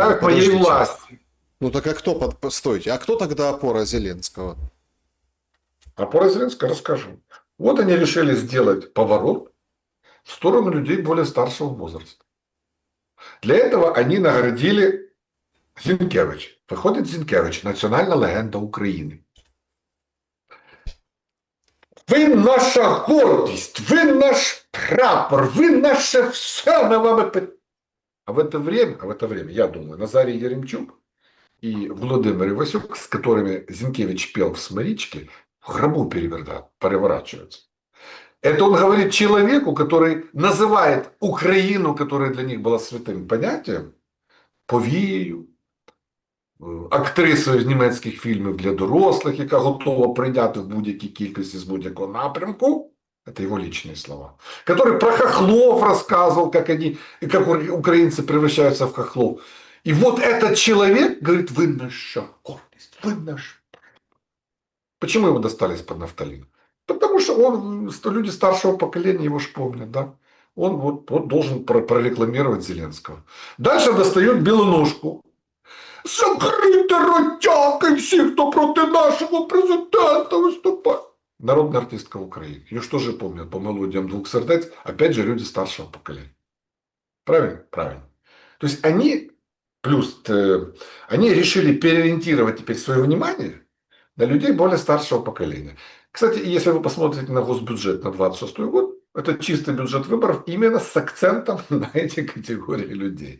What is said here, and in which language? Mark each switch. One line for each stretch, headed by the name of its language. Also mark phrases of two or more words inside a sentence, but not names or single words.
Russian: угрожают моей Подождите. власти. Ну так а кто, стойте, а кто тогда опора Зеленского? Опора Зеленского расскажу. Вот они решили сделать поворот в сторону людей более старшего возраста. Для этого они наградили Зінкевич.
Ukrainian: Виходить Зінкевич, національна легенда України. Ви наша гордість, ви наш прапор, ви наше все, ми вами.
Russian: А в это время, я думаю, Назарий Еремчук и Владимир Ивасюк, с которыми Зинкевич пел в «Сморичке», в гробу переворачиваются. Это он говорит человеку, который называет Украину, которая для них была святым понятием,
Ukrainian: повеей, актрисою з німецьких фільмів для дорослих, яка готова прийняти в будь-якій кількості з будь-якого напрямку.
Russian: Это его личные слова. Который про хохлов рассказывал, как украинцы превращаются в хохлов. И вот этот человек говорит, вы наша гордость, вы наш. Почему его достали из-под нафталина? Потому что люди старшего поколения его ж помнят, да? Он вот должен прорекламировать Зеленского. Дальше достают белоножку.
Ukrainian: Закрити ротяки всі, хто проти нашого президента виступає.
Russian: Народная артистка Украины. Ее что же помнят по мелодиям «Двух сердец»? Опять же, люди старшего поколения. Правильно? Правильно. То есть они, они решили переориентировать теперь свое внимание на людей более старшего поколения. Кстати, если вы посмотрите на госбюджет на 26 год, это чистый бюджет выборов именно с акцентом на эти категории людей.